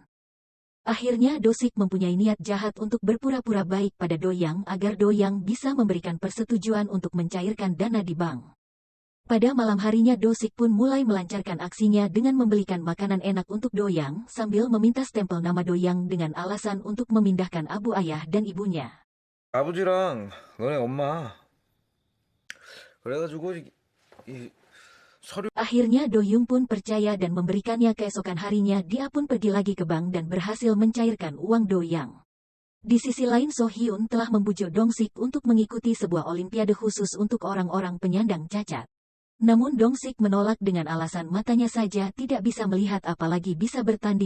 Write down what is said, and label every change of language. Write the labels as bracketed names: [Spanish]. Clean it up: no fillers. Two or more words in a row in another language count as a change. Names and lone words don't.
[Indonesian] Akhirnya Dosik mempunyai niat jahat untuk berpura-pura baik pada Do Yang agar Do Yang bisa memberikan persetujuan untuk mencairkan dana di bank. Pada malam harinya Dosik pun mulai melancarkan aksinya dengan membelikan makanan enak untuk Do Yang sambil meminta stempel nama Do Yang dengan alasan untuk memindahkan abu ayah dan ibunya. [Korean] 아버지랑 너네 엄마. 그래가지고 이 서류. [Indonesian] Akhirnya Do Yung pun percaya dan memberikannya. Keesokan harinya dia pun pergi lagi ke bank dan berhasil mencairkan uang Do Yang. Di sisi lain Soo Hyun telah membujuk Dong-sik untuk mengikuti sebuah olimpiade khusus untuk orang-orang penyandang cacat. Namun Dong-sik menolak dengan alasan matanya saja tidak bisa melihat apalagi bisa bertanding.